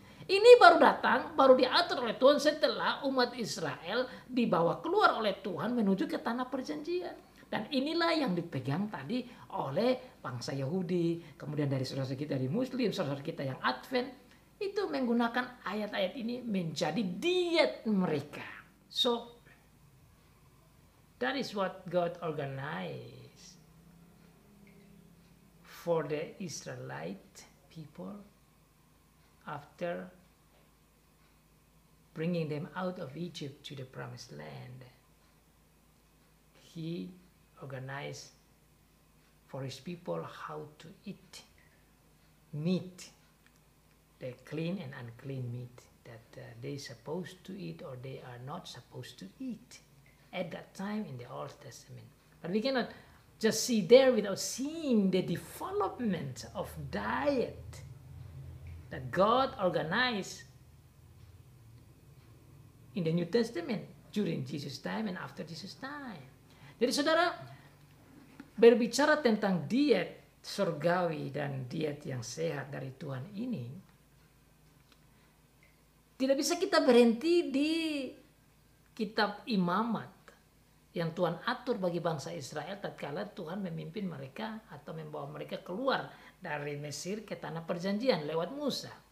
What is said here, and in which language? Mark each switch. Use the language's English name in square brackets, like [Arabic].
[Indonesian] Ini baru datang, baru diatur oleh Tuhan setelah umat Israel dibawa keluar oleh Tuhan menuju ke tanah perjanjian. Dan inilah yang dipegang tadi oleh bangsa Yahudi, kemudian dari saudara kita di Muslim, saudara kita yang Advent, itu menggunakan ayat-ayat ini menjadi diet mereka. [English] So, that is what God organized for the Israelite people after bringing them out of Egypt to the promised land. He organized for his people how to eat meat, the clean and unclean meat that they supposed to eat or they are not supposed to eat at that time in the Old Testament. But we cannot just see there without seeing the development of diet that God organized in the New Testament during Jesus' time and after Jesus' time. [Indonesian] Jadi saudara, berbicara tentang diet surgawi dan diet yang sehat dari Tuhan ini, tidak bisa kita berhenti di kitab Imamat yang Tuhan atur bagi bangsa Israel tatkala Tuhan memimpin mereka atau membawa mereka keluar dari Mesir ke tanah perjanjian lewat Musa.